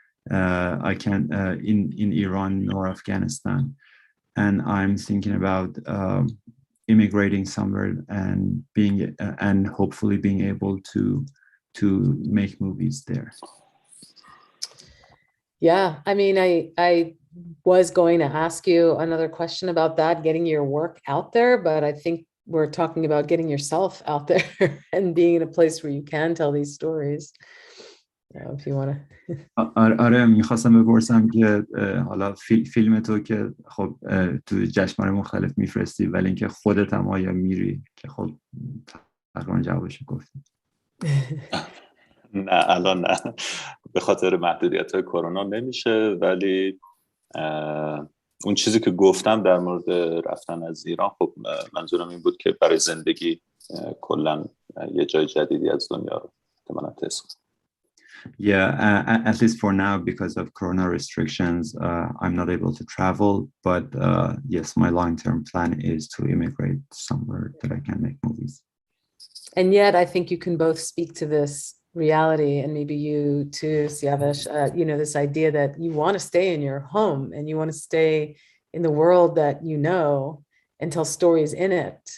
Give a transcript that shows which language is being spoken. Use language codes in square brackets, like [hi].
[en] I can't in Iran nor Afghanistan, and I'm thinking about immigrating somewhere and hopefully being able to make movies there. Yeah, I mean, I was going to ask you another question about that, getting your work out there, but I think we're talking about getting yourself out there and being in a place where you can tell these stories. If you want to. [fa] آره میخواستم بپرسم که حالا فیلم تو که خب تو جشنواره مختلف میفرستی ولی اینکه خودت هم آیا میری که خب تقریبا جوابشو گفتی. نه الان نه، به خاطر محدودیت‌های کرونا نمیشه، ولی اون چیزی که گفتم در مورد رفتن از ایران، خب منظورم این بود که برای زندگی کلا یه جای جدیدی از دنیا رو احتمالاً تست کنم. [en] Yeah, at least for now, because of corona restrictions, I'm not able to travel. But yes, my long-term plan is to immigrate somewhere that I can make movies. And yet, I think you can both speak to this reality, and maybe you too, Siavash, this idea that you want to stay in your home and you want to stay in the world that you know and tell stories in it.